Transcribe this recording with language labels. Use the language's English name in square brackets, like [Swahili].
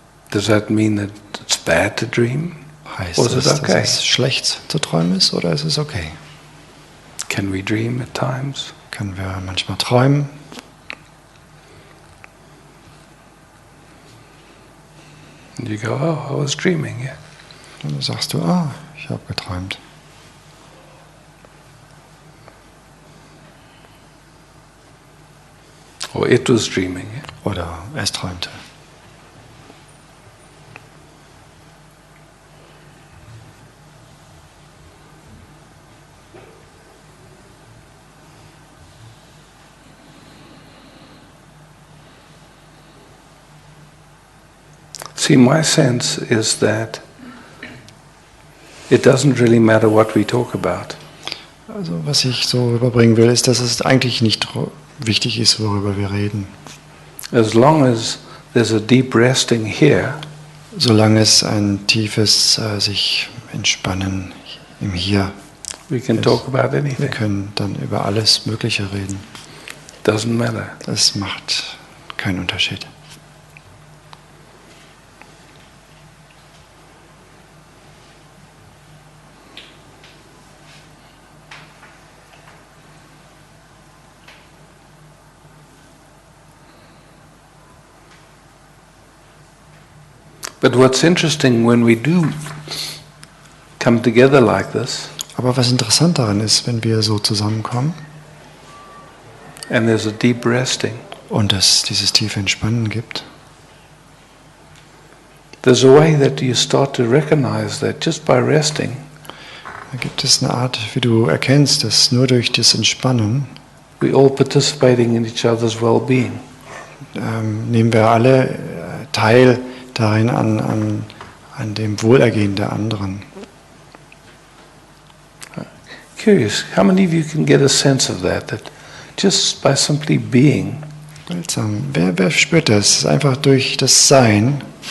[English] Does that mean that it's bad to dream? [German] Heißt [English] Or is [German] es, [English] it okay? [German] dass es schlecht zu träumen ist oder ist es okay? [English] Can we dream at times? [German] Können wir manchmal träumen? [English] And you go, oh, I was dreaming, yeah. [German] Und dann sagst du, ich habe geträumt. [English] Or it was dreaming, yeah. [German] Oder es träumte. [English] See, my sense is that it doesn't really matter what we talk about. [German] Also was ich so rüberbringen will, ist, dass es eigentlich nicht wichtig ist, worüber wir reden. [English] As long as there's a deep resting here, [German] Solange es ein tiefes sich entspannen im Hier [English] we can [German] ist. [English] talk about [German] Wir [English] anything. [German] können dann über alles Mögliche reden. [English] Doesn't matter. [German] Das macht keinen Unterschied. [English] But what's interesting when we do come together like this, [German] Aber was interessant daran ist, wenn wir so zusammenkommen [English] and there's a deep resting, [German] und es dieses tiefe Entspannen gibt, [English] there's a way that you start to recognize that just by resting, [German] da gibt es eine Art, wie du erkennst, dass nur durch das Entspannen [English] we're all participating in each other's well-being. [German] nehmen wir alle teil darin an dem Wohlergehen der anderen. [English] Curious, how many of you can get a sense of that just by simply being, [German] Seltsam. Wer spürt das? Es ist einfach durch das Sein,